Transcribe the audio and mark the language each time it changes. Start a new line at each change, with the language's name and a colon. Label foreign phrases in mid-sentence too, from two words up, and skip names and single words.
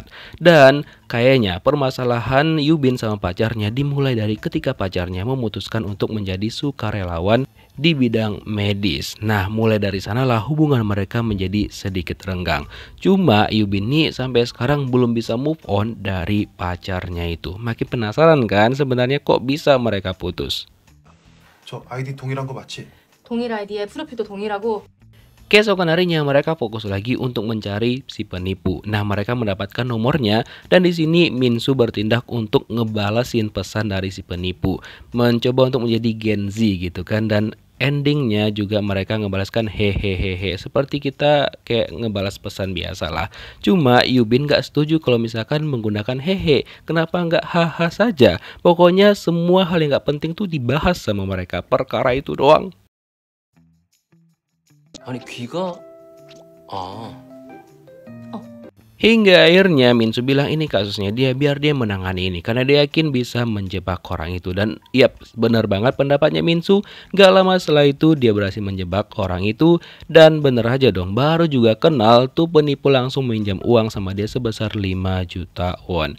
Indonesian: Dan kayaknya permasalahan Yubin sama pacarnya dimulai dari ketika pacarnya memutuskan untuk menjadi sukarelawan di bidang medis. Nah mulai dari sanalah hubungan mereka menjadi sedikit renggang. Cuma Yubin nih sampai sekarang belum bisa
English: move on
Indonesian: dari pacarnya itu. Makin penasaran kan sebenarnya kok bisa mereka putus.
Korean: 저 아이디 동일한 거 맞지? 동일 아이디에 프로필도 동일하고.
Indonesian: Keesokan harinya mereka fokus lagi untuk mencari si penipu. Nah mereka mendapatkan nomornya dan di sini Minsu bertindak untuk ngebalasin pesan dari si penipu, mencoba untuk menjadi Gen Z gitu kan. Dan endingnya juga mereka ngebalaskan hehehehe, seperti kita kayak ngebalas pesan biasa lah. Cuma Yubin gak setuju kalau misalkan menggunakan hehe. Kenapa nggak haha saja? Pokoknya semua hal yang gak penting tuh dibahas sama mereka. Perkara itu doang.
Korean: 아니 귀가 아
Indonesian: Hingga akhirnya Minsu bilang ini kasusnya dia biar dia menangani ini karena dia yakin bisa menjebak orang itu. Dan yap benar banget pendapatnya Minsu. Gak lama setelah itu dia berhasil menjebak orang itu. Dan bener aja dong, baru juga kenal tuh penipu langsung minjam uang sama dia sebesar 5 juta won.